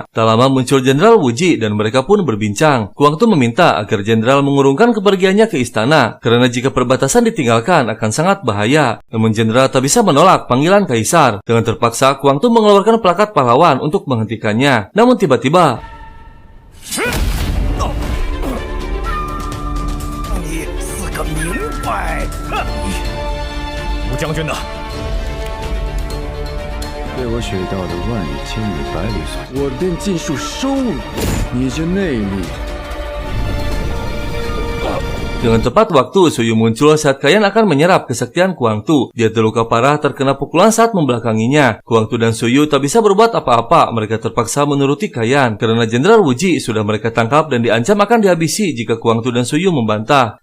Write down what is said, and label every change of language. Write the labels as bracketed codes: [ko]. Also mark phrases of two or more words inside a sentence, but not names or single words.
[id] Tak lama muncul Jenderal Wuji dan mereka pun berbincang. Kuang Tu meminta agar Jenderal mengurungkan kepergiannya ke istana karena jika perbatasan ditinggalkan akan sangat bahaya. Namun Jenderal tak bisa menolak panggilan Kaisar. Dengan terpaksa Kuang Tu mengeluarkan plakat pahlawan untuk menghentikannya. Namun tiba-tiba [zh] 吴将军呢？被我学到的万里千里百里索，我便尽数收了你这内力。 [id] Dengan tepat waktu, Suyu muncul saat Kayan akan menyerap kesaktian Kuang Tu. Dia terluka parah terkena pukulan saat membelakanginya. Kuang Tu dan Suyu tak bisa berbuat apa-apa. Mereka terpaksa menuruti Kayan karena Jenderal Wuji sudah mereka tangkap dan diancam akan dihabisi jika Kuang Tu dan Suyu membantah.